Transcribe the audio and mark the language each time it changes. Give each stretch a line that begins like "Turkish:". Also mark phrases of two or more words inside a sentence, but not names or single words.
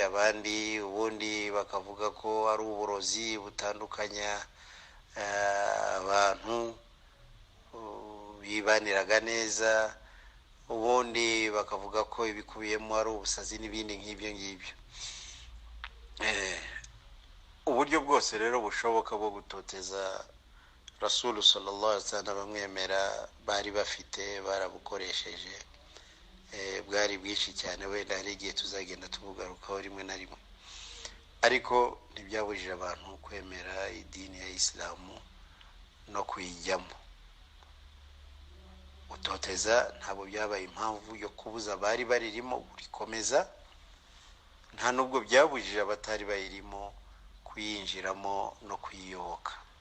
Kinyarwanda: Abandi ubundi bakavuga ko ari uburozi butandukanya abantu bibaniraga neza, ubundi bakavuga ko ibikubiyemo ari ubusazi n'ibindi nk'ibyo ngibyo. Uburyo bwose rero bushoboka bwo gutoteza
Arabic: رسول صلى الله عليه وسلم
Kinyarwanda: bamwemera bari bafite, barabukoresheje. Bwari bwinshi cyane, wenda hari igihe tuzagenda tubugarukaho rimwe na rimwe, ariko ntibyabujije abantu kwemera idini ya Islamu no kuyijyamo. Gutoteza ntabwo byabaye impamvu yo kubuza abari baririmo kurikomeza, nta nubwo byabujije abatari bayirimo kuyinjiramo no kuyiyoboka.